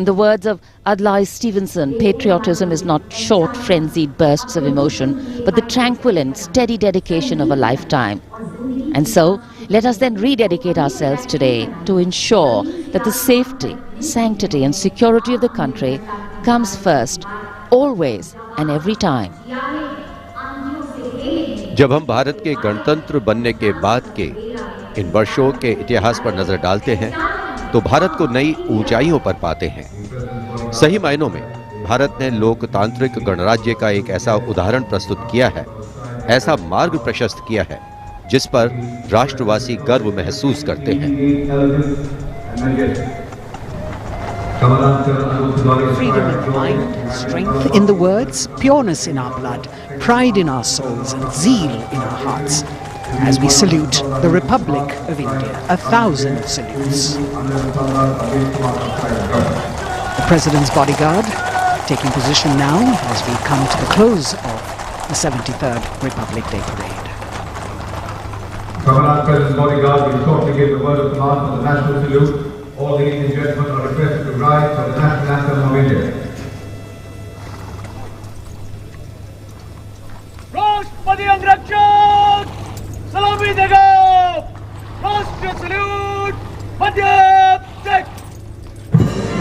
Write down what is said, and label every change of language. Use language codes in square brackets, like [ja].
[en] In the words of Adlai Stevenson, patriotism is not short, frenzied bursts of emotion, but the tranquil and steady dedication of a lifetime. And so, let us then rededicate ourselves today to ensure that the safety, sanctity and security of the country comes first, always and every time. [hi] जब हम भारत के गणतंत्र बनने के बाद के इन वर्षों के इतिहास पर नजर डालते हैं, तो भारत को नई ऊंचाइयों पर पाते हैं। सही मायनों में भारत ने लोकतांत्रिक गणराज्य का एक ऐसा उदाहरण प्रस्तुत किया है, ऐसा मार्ग प्रशस्त किया है, जिस पर राष्ट्रवासी गर्व महसूस करते हैं। [en] Freedom in the mind, strength in the words, pureness in our blood, pride in our souls and zeal in our hearts. As we salute the Republic of India, 1,000 salutes. The President's bodyguard taking position now as we come to the close of the 73rd Republic Day Parade. Commonwealth President's bodyguard will shortly give the word of command for the national salute. All ladies and gentlemen are requested to rise for the national anthem of India. [hi] राष्ट्रपति अंगरक्षक सलामी देगा। राष्ट्रीय salute Madhya Pradesh.